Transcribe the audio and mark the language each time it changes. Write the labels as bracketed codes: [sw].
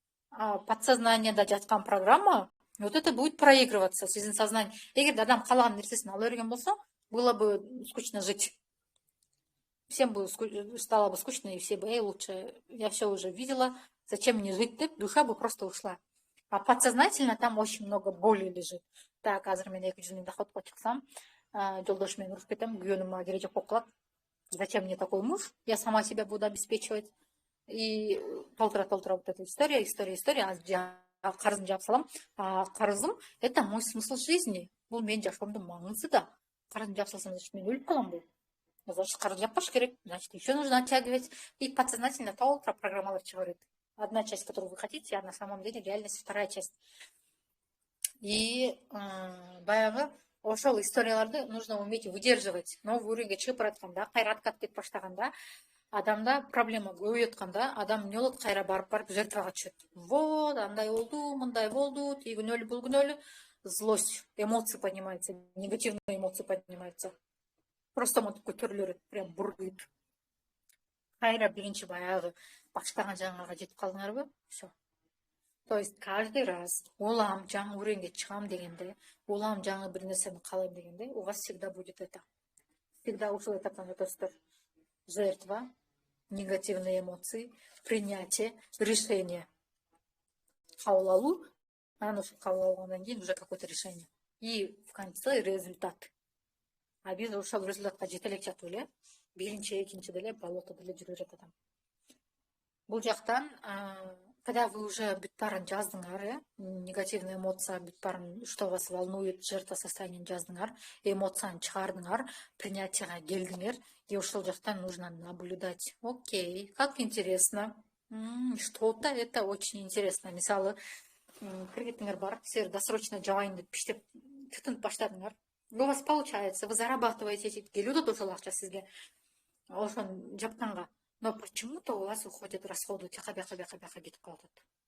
[ru] Подсознаниеда жаткан программа, вот это будет проигрываться сиздин сознание. [ky] Эгерде адам каалаган нерсесин ала берген болсо, [ru] было бы скучно жить. Всем бы стало бы скучно, и все бы, лучше, я все уже видела, зачем мне жить, деп, душа бы просто ушла. А подсознательно там очень много боли лежит. [ky] Так, азыр мен 200 миң доходко чыксам, жолдошум менен урушуп кетем, күйөөнүм мага кереги жок болуп калат. [ru] Зачем мне такой муж? Я сама себя буду обеспечивать. И толтура вот эта история. [ky] Карызымды жаап салам. [ru] Карызым — это мой смысл жизни. [ky] Бул менин жашоомдун маңызы да. Карызымды жаап салсам, значит, мен өлүп каламбы? Значит, карыз жаппаш керек. [ru] Значит, еще нужно оттягивать. И подсознательно [ky] толтура программалар чыгарат. [ru] Одна часть, которую вы хотите, а на самом деле реальность вторая часть. И [ky] баягы ошол историяларды [ru] нужно уметь выдерживать. [ky] Новый уровеньге чыгып баратканда, кайра откат кетип баштаганда, адамда проблема көбөйүп атканда, адам эмне болот? Кайра барып жертвага түшөт. Вот, андай болду, мындай болду, тиги күнөөлүү, бул күнөөлүү. [ru] Злость, эмоции поднимаются, негативные эмоции поднимаются. [ky] Просто монтип көтөрүлө берет, прям буруйт. Кайра биринчи баягы баштаган жаңага жетип калдыңарбы? Всё. [ru] То есть каждый раз [ky] улам жаңы уровеньге чыгам дегенде, улам жаңы бир нерсени каалайм дегенде, [ru] у вас всегда будет это. [ky] Всегда ушул этаптан өтөсүздөр. [ru] Жертва, негативные эмоции, принятие, решение. [ky] Кабыл алуу, анан ошо кабыл алгандан кийин [ru] уже какое-то решение. И в конце результат. [ky] А биз ошол результатка жете элек жатып эле, биринчи, экинчиде эле болотодо эле жүрүп жатам. Бул жактан, [ru] когда вы уже [ky] бүт баарын жаздыңар, негативный эмоция бүт баарын, [ru] что вас волнует, [ky] жертва состояниен жаздыңар, эмоцияны чыгардыңар, принятияга келдиңер, и ошол жактан нужно наблюдать. [ru] Окей, как интересно. Что-то это очень интересно. [ky] Мисалы, кредитиңер бар, силер досрочно жабайын деп иштеп тытынып баштадыңар. [ru] У вас получается, вы зарабатываете, [ky] келип атат ошол акча сизге. Ошону жапканга. [ru] Но почему-то у вас уходят расходы, [ky] бияка кетип калат.